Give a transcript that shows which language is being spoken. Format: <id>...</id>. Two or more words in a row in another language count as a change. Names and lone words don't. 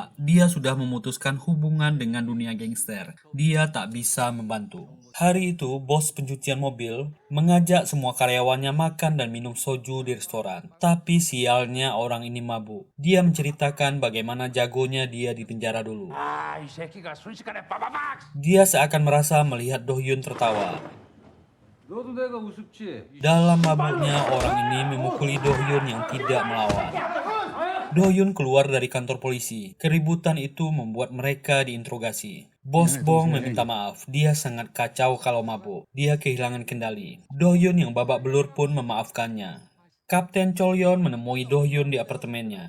<id>Dia sudah memutuskan hubungan dengan dunia gangster. Dia tak bisa membantu. Hari itu, bos pencucian mobil mengajak semua karyawannya makan dan minum soju di restoran. Tapi sialnya orang ini mabuk. Dia menceritakan bagaimana jagonya dia di penjara dulu.</id> <ko>이 새끼가 순식간에 빠바박!</ko> <id>Dia seakan merasa melihat Do Hyun tertawa.</id> <ko>너도 내가 우습지?</ko> <id>Dalam mabuknya, orang ini memukuli Do Hyun yang tidak melawan. Do Hyun keluar dari kantor polisi. Keributan itu membuat mereka diinterogasi. Bos Bong meminta maaf. Dia sangat kacau kalau mabuk. Dia kehilangan kendali. Do Hyun yang babak belur pun memaafkannya. Kapten Cholyon menemui Do Hyun di apartemennya.</id>